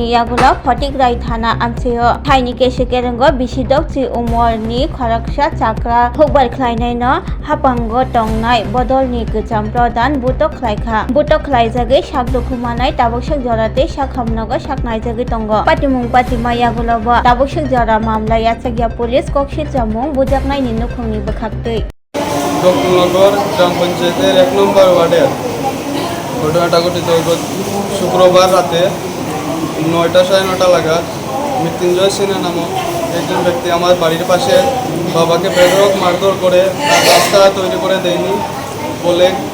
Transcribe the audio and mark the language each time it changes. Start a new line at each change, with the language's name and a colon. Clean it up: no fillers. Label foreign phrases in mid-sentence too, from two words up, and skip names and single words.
Kok Borok: Yagula Potik Raithana Amseo Tainike Sekerango Bisidok Chi Umorni Koraksha Chakra Hubal Klainaino Hapango Tongnai Bodolni Gujamprodan Butok Klaika Butok Klaizage Shakdukumanai Tabokshak Jorate Shakhamnogo Shaknaizage Tongo Patimung Patima Yagulaba Tabokshak Jora Mamla Yatsagya Police Kokshit Jamung Bujaknai Ninu Khungni Bakhaktui
Bangla: দক্ষিণনগর গ্রাম পঞ্চায়েতের ১ নম্বর ওয়ার্ডের ঘটনাটা ঘটিত শুক্রবার রাতে ৯টা সাড়ে ৯টা নাগাদ মৃত্যুঞ্জয় সিনহা নামক একজন ব্যক্তি আমার বাড়ির পাশে বাবাকে বেধড়ক মারধর করে রাস্তা তৈরি করে দেয়নি বলে।